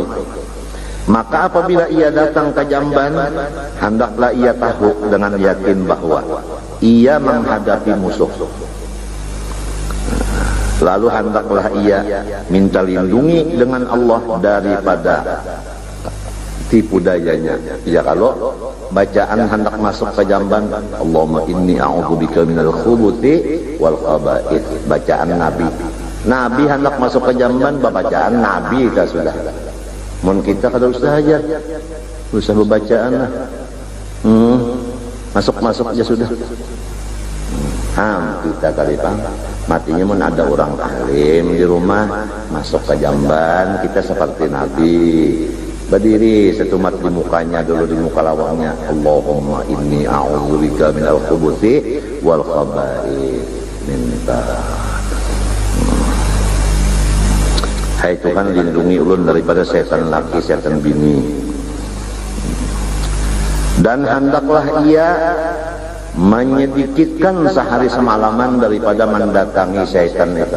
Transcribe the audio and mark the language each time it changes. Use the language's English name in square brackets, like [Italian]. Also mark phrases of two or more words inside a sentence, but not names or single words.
[Malay] Maka apabila ia datang ke jamban, hendaklah ia tahu dengan yakin bahwa ia menghadapi musuh. Lalu hendaklah ia minta lindungi dengan Allah daripada tipu dayanya. Ya kalau bacaan hendak masuk ke jamban, [Arabic] اللهم إني أعوذ بك من الخبث والخبائث, [Banjar] bacaan Nabi hendak masuk ke jamban, bacaan Nabi kita sudah. Mun kita kada usah aja, usah bacaan lah. Masuk aja sudah. Kita kali bang, matinya mun ada orang alim di rumah, masuk ke jamban, kita seperti Nabi, berdiri setumat di mukanya dulu, di muka lawangnya, [Arabic] اللهم إني أعوذ بك من الخبث والخبائث minta. [Banjar] Hai Tuhan, lindungi ulun daripada setan laki, setan bini. [Malay] Dan hendaklah ia menyedikitkan sehari semalaman daripada mendatangi setan itu.